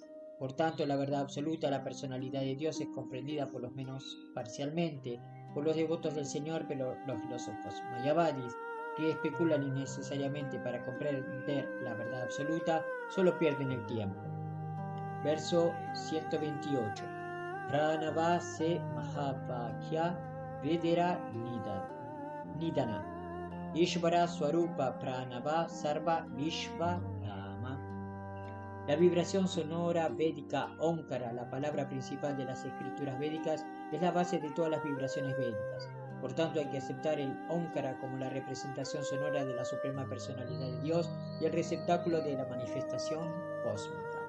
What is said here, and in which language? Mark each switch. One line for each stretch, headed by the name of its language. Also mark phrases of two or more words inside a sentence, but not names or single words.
Spanish: Por tanto, la verdad absoluta, la personalidad de Dios, es comprendida por lo menos parcialmente por los devotos del Señor, pero los filósofos mayavadis, que especulan innecesariamente para comprender la verdad absoluta, solo pierden el tiempo. Verso 128.
Bangla: প্রণব সে মহাবাক্য বেদের নিদান. ঈশ্বর স্বরূপ প্রণব সর্ব বিশ্ব রাম.
Spanish: La vibración sonora védica Omkara, la palabra principal de las escrituras védicas, es la base de todas las vibraciones védicas. Por tanto, hay que aceptar el Omkara como la representación sonora de la Suprema Personalidad de Dios y el receptáculo de la manifestación cósmica.